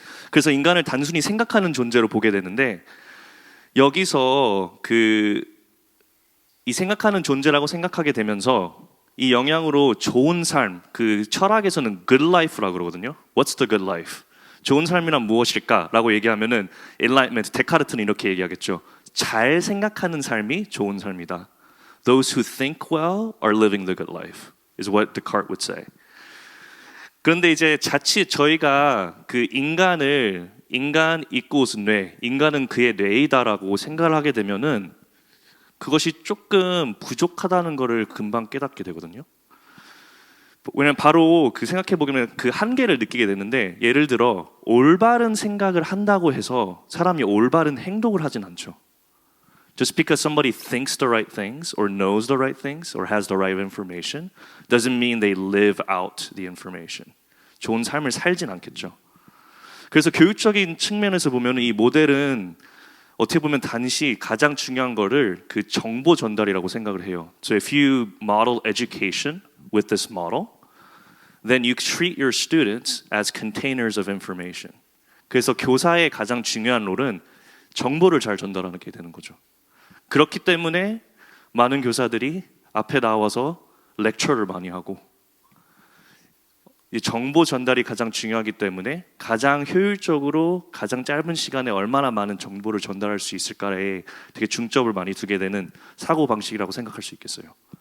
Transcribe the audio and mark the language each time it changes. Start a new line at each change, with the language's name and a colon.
Korean: 그래서 인간을 단순히 생각하는 존재로 보게 되는데 여기서 이 생각하는 존재라고 생각하게 되면서 이 영향으로 좋은 삶, 그 철학에서는 good life라고 그러거든요.
English: What's the good life?
Korean: 좋은 삶이란 무엇일까라고 얘기하면은 enlightenment, 데카르트는 이렇게 얘기하겠죠. 잘 생각하는 삶이 좋은 삶이다.
English: Those who think well are living the good life, is what Descartes would say.
Korean: 그런데 이제 자칫 저희가 그 인간 equals 뇌, 인간은 그의 뇌이다라고 생각을 하게 되면은 그것이 조금 부족하다는 것을 금방 깨닫게 되거든요. 왜냐면 바로 그 생각해 보면 그 한계를 느끼게 되는데 예를 들어 올바른 생각을 한다고 해서 사람이 올바른 행동을 하진 않죠.
English: Just because somebody thinks the right things or knows the right things or has the right information doesn't mean they live out the information.
Korean: 좋은 삶을 살진 않겠죠. 그래서 교육적인 측면에서 보면 이 모델은 어떻게 보면 단시 가장 중요한 거를 그 정보 전달이라고 생각을 해요.
English: So if you model education with this model, then you treat your students as containers of information.
Korean: 그래서 교사의 가장 중요한 롤은 정보를 잘 전달하게 되는 거죠. 그렇기 때문에 많은 교사들이 앞에 나와서 렉처를 많이 하고 이 정보 전달이 가장 중요하기 때문에 가장 효율적으로 가장 짧은 시간에 얼마나 많은 정보를 전달할 수 있을까에 되게 중점을 많이 두게 되는 사고 방식이라고 생각할 수 있겠어요.